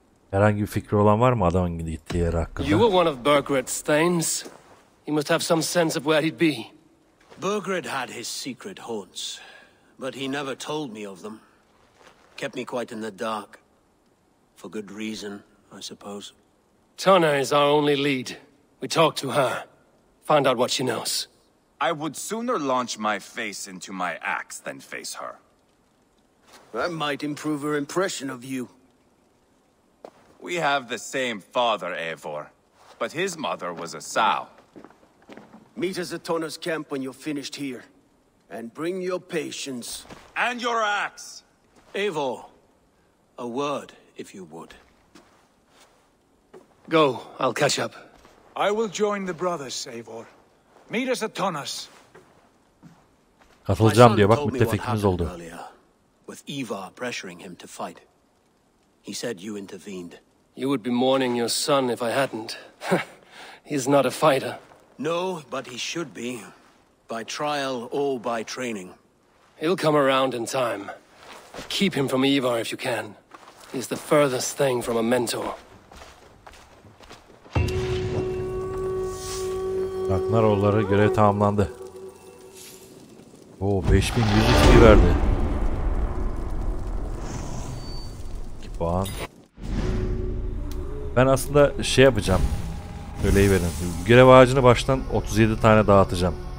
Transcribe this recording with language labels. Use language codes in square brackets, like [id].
[tr] Herhangi bir fikri olan var mı adamın gittiği yer hakkında? [en] You were one of Burgred's thanes. He must have some sense of where he'd be. Burgred had his secret haunts, but he never told me of them. Kept me quite in the dark. For good reason, I suppose. Tana is our only lead. We talk to her. Find out what she knows. I would sooner launch my face into my axe than face her. That might improve her impression of you. We have the same father, Eivor, but his mother was a sow. Meet us at Tana's camp when you're finished here. And bring your patience. And your axe! Eivor, a word, if you would. Go, I'll catch up. I will join the brothers, Eivor. Meet us at Tana's. [tr] Katılacağım diyor, bak müttefikimiz oldu. [en] With Ivar pressuring him to fight. He said you intervened. You would be mourning your son if I hadn't. He's not a fighter. No, but he should be. By trial or by training. He'll come around in time. Keep him from Ivar if you can. He's the furthest thing from a mentor. [tr] Ragnaroğulları görev tamamlandı. Oo, 5100 XP verdi. 2 puan. Ben aslında şey yapacağım. Söyleyiverin. Görev ağacını baştan 37 tane dağıtacağım.